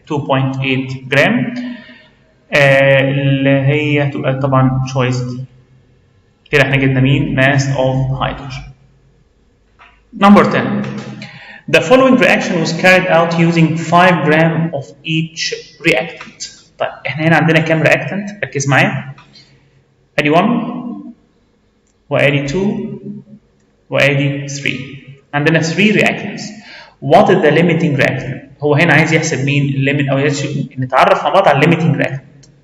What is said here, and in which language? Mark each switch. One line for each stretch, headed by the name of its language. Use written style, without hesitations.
Arabic: 2.8 جرام اللي هي هتبقى طبعا choice دي. كده احنا جبنا مين؟
English: mass of hydrogen. Number 10. The following reaction was carried out using 5 gram of each reactant.
Arabic: طيب احنا هنا عندنا كام reactant؟ ركز معايا. ادي 1 وادي 2 وادي 3. عندنا 3 reactants.
English: What is the limiting reactant؟
Arabic: هو هنا عايز يحسب مين الليميت، او نتعرف مع بعض على الليميتنج reactant.